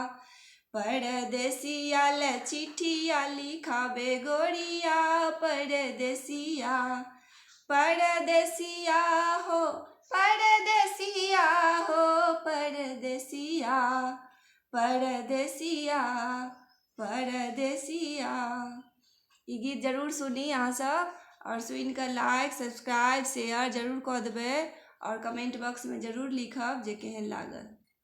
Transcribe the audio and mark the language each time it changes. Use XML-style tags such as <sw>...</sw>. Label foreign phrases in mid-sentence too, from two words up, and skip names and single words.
<mai>परदेसिया ले चिट्ठिया लिखबे गोरिया, परदेसिया परदेसिया हो परदेसिया हो परदेसिया परदेसिया परदेसिया। ई गीत जरूर सुनी अहाँ सब, और सुनि कऽ</mai> <en>like subscribe share</en> <mai>जरूर कऽ देबै, और</mai> <en>comment box</en> <mai>में जरूर लिखब जे केहन लागल।</mai>